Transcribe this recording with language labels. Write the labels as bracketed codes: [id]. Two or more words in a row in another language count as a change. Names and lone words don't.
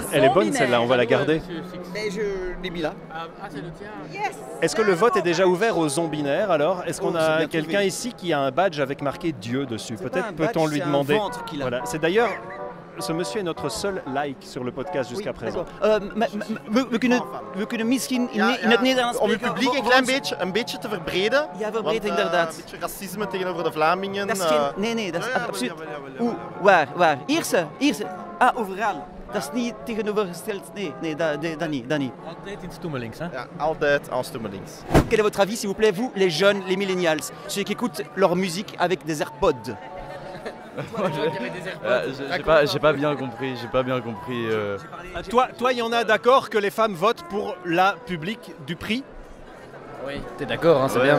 [fr] Elle est bonne celle-là, on va la garder. Mais je l'ai mis là. C'est le tien. Yes. Est-ce que le vote est déjà ouvert aux zombinaires alors? Est-ce qu'on a quelqu'un ici qui a un badge avec marqué Dieu dessus? Peut-être peut-on lui demander. Voilà. C'est d'ailleurs, ce monsieur est notre seul like sur le podcast jusqu'à présent. [nl] We kunnen misschien in het Nederlands om het publiek een beetje te verbreden. Ja, verbreden inderdaad. Een beetje racisme tegenover de Vlamingen. Nee, dat is absoluut... Waar? Ierse. Ah, overal. Dat is niet tegenovergesteld. Nee, Danny. Altijd in Stoemelings, hè? Ja, altijd en Stoemelings. [fr] Quel est votre avis, s'il vous plaît, vous, les jeunes, les millennials, ceux qui écoutent leur musique avec des AirPods? J'ai pas bien compris. Toi, il y en a d'accord que les femmes votent pour la publique du prix? Oui, t'es d'accord, hein, c'est bien.